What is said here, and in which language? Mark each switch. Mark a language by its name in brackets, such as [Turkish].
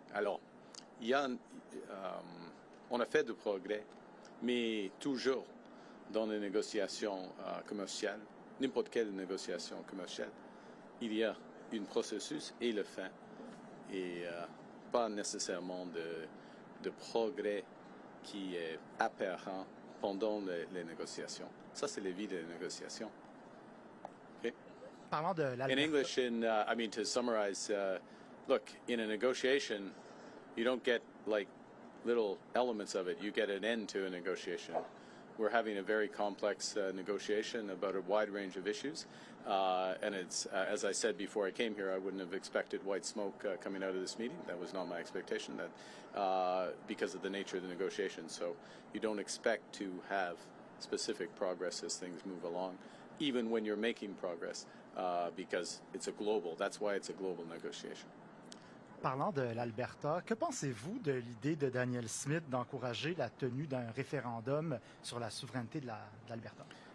[French] Alors, on a fait du progrès, mais toujours dans les négociations commerciales, n'importe quelle négociation commerciale, il y a un processus et le fin, et pas nécessairement de progrès qui est apparent pendant les négociations. Ça, c'est la vie des négociations. Okay? Parlant de l'Alberta. [English] In English, I mean, to summarize, look, in a negotiation, you don't get like little elements of it. You get an end to a negotiation. We're having a very complex negotiation about a wide range of issues. And it's, as I said before I came here, I wouldn't have expected white smoke coming out of this meeting. That was not my expectation, because of the nature of the negotiation. So you don't expect to have specific progress as things move along, even when you're making progress, because it's a global. That's why it's a global negotiation. [French] Parlant de l'Alberta, que pensez-vous de l'idée de Daniel Smith d'encourager la tenue d'un référendum sur la souveraineté de l'Alberta?